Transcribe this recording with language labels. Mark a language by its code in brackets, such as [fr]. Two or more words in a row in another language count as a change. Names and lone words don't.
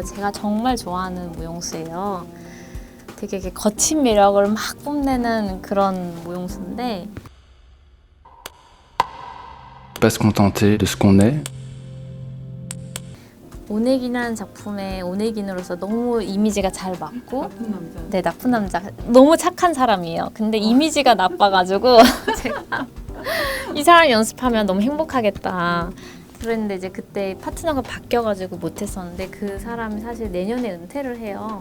[ko] 제가 정말 좋아하는 무용수예요. 되게 이렇게 거친 매력을 막 뽐내는 그런 무용수인데 [fr] Pas se contenter de ce qu'on est. [ko] 오네긴이라는 작품에 오네긴으로서 너무 이미지가 잘 맞고 나쁜 남자. 네, 나쁜 남자. 너무 착한 사람이에요. 근데 이미지가 나빠가지고 제가 이 사람 연습하면 너무 행복하겠다. 그랬는데 이제 그때 파트너가 바뀌어가지고 못했었는데 그 사람이 사실 내년에 은퇴를 해요.